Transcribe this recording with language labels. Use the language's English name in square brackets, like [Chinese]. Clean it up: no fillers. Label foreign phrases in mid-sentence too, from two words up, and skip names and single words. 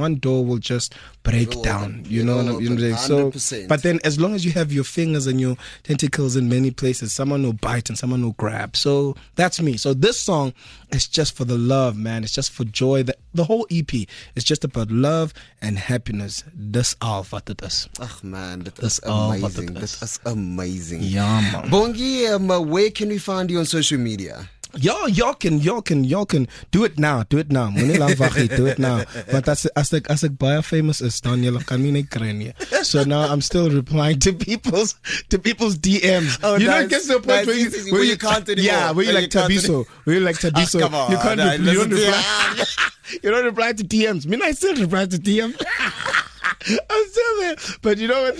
[English] One door will just break down. You know what I'm saying? So, but then as long as you have your fingers and your tentacles in many places, someone will bite and someone will grab. So that's me. So this song is just for the love, man. It's just for joy. The whole EP is just about love and happiness. [Afrikaans] Dis al wat dit is. Ach man, dit is amazing. [English] This is amazing. [Afrikaans] Ja man. [English] Bongi, where can we find you on social media? Y'all can do it now. Do it now. [Afrikaans] Moenie lank wag nie, [English] do it now. [Afrikaans] But as ek baie famous is, dan julle kan my nie kry nie. [English] So now I'm still replying to people's DMs. Oh, you nice. know, it gets to a point where you can't anymore. Yeah, where you like Thembisa. Come on, you can't you don't reply. You don't reply to DMs. I mean, I still reply to DMs. I'm still there. But you know what?